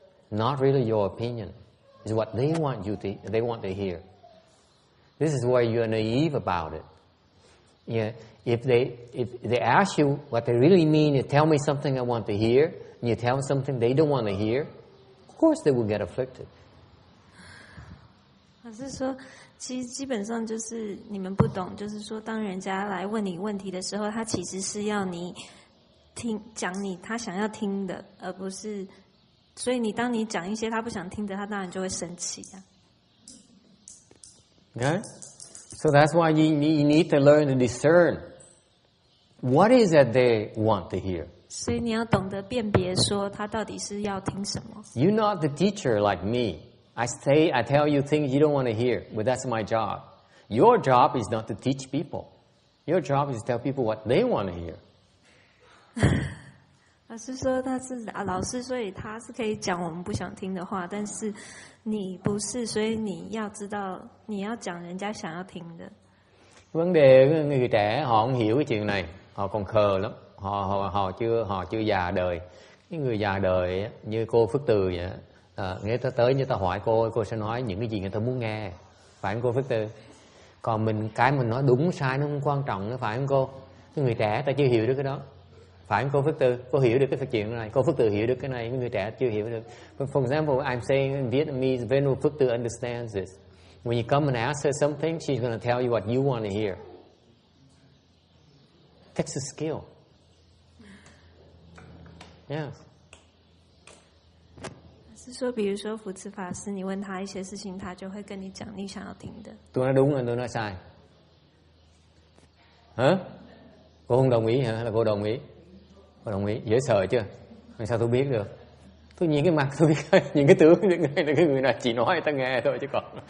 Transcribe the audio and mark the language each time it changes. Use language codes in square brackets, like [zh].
[en] Not really your opinion. It's what they want to hear. This is why you're naive about it. Yeah, if they ask you what they really mean, you tell me something I want to hear, and you tell them something they don't want to hear, of course they will get afflicted. [zh] 老师说，其实基本上就是你们不懂，就是说，当人家来问你问题的时候，他其实是要你讲他想要听的，而不是。所以当你讲一些他不想听的，他当然就会生气啊。 [en] Okay? So that's why you need to learn to discern what is that they want to hear. [zh] 所以你要懂得辨别，说他到底是要听什么。 [en] You're not the teacher like me. I tell you things you don't want to hear, but that's my job. Your job is not to teach people. Your job is to tell people what they want to hear. [zh] 老师说他是老师，所以他是可以讲我们不想听的话，但是你不是，所以你要知道你要讲人家想要听的。 [vi] Vấn đề người trẻ họ không hiểu cái chuyện này, họ còn khờ lắm, họ chưa già đời. Cái người già đời như cô Phước Từ vậy, người ta tới như ta hỏi cô sẽ nói những cái gì người ta muốn nghe, phải không cô Phước Từ? Còn mình nói đúng sai nó không quan trọng nữa, phải không cô? Cái người trẻ ta chưa hiểu được cái đó, phải không cô Phước Từ? Cô hiểu được cái chuyện này, cô Phước Từ hiểu được cái này, người trẻ chưa hiểu được. [en] For example, I'm saying in Vietnamese, Venerable Phước Từ understands this. When you come and ask her something, she's going to tell you what you want to hear. It takes a skill. Yes. [zh] 是说，比如说福慈法师，你问他一些事情，他就会跟你讲你想要听的。 [vi] Tôi nói đúng hay tôi nói sai? Hả? Cô không đồng ý hả? Hay là cô đồng ý? Cô đồng ý. Dễ sợ chưa? Làm sao tôi biết được? Tôi nhìn cái mặt tôi biết, nhìn cái tướng cái người này chỉ nói ta nghe thôi chứ còn.